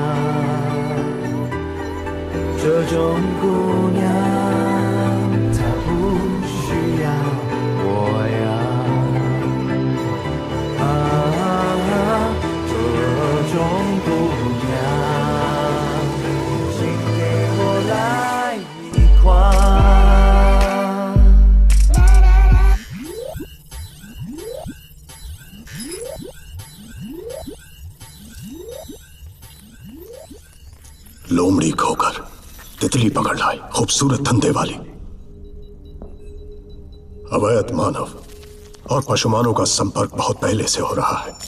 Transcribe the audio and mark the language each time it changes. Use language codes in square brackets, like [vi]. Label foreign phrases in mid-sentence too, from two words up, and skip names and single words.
[zh] 这种姑娘她不需要我呀，这种姑娘，请给我来一筐。 [hi] लोमड़ी खोकर तितली पकड़ लाए खूबसूरत धंधे वाली। अवैध मानव और पशुमानों का संपर्क बहुत पहले से हो रहा है।